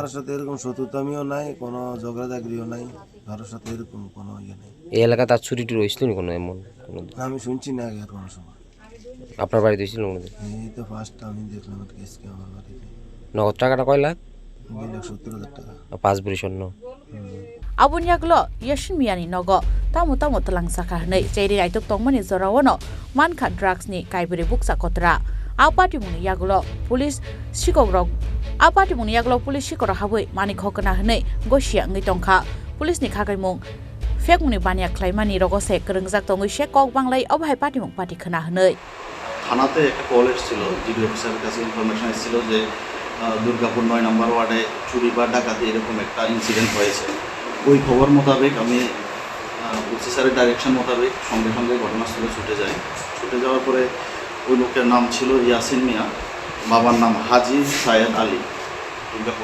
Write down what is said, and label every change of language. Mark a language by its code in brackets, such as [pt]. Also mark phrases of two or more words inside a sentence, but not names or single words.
[bn] কারোর সাথে এরকম শত্রুতামিও নাই কোনো ঝগড়াঝাগড়িও নাই কারোর সাথে এরকম কোনো ইয়ে নেই এই এলাকা তার চুরি টুরি হয়েছিল না কোনো এমন কোনো আমি শুনছি না আগে আর কোনো সময় আপনার বাড়িতে হয়েছিল কোনোদিন এই তো ফার্স্ট আমি দেখলাম আর কেসকে আমার বাড়িতে নগদ টাকাটা কয় লাখ 2,70,000 টাকা 5 ভরি স্বর্ণ [trp] Abunyaglo Yasin Miah Nogo tamu telang saka nei cheri aitok tongmani zorawono mankha drugs ni kaiburi buksa kotra apati muni yaglo police Sikok rok apati muni yaglo police Sikok haboi mani khokna hnei gosia ngai tongkha police ni khagai mung fek muni bania khlaimani rogo se krengjak tongoi Sikok banglai obhai party mung party khana hnei [bn] থানাতে একটা কল এসেছিল জিডি অফিসারের কাছে ইনফরমেশন এসেছিল যে দুর্গাপুর 9 নম্বর ওয়ার্ডে চুরি বা ডাকাতি এরকম একটা ইনসিডেন্ট হয়েছে ওই খবর মোতাবেক আমি ওসি স্যারের ডাইরেকশন মোতাবেক সঙ্গে সঙ্গে ঘটনাস্থলে ছুটে যাওয়ার পরে ওই লোকের নাম ছিল ইয়াসিন মিয়াঁ বাবার নাম হাজি সায়েদ আলী দুর্গাপুর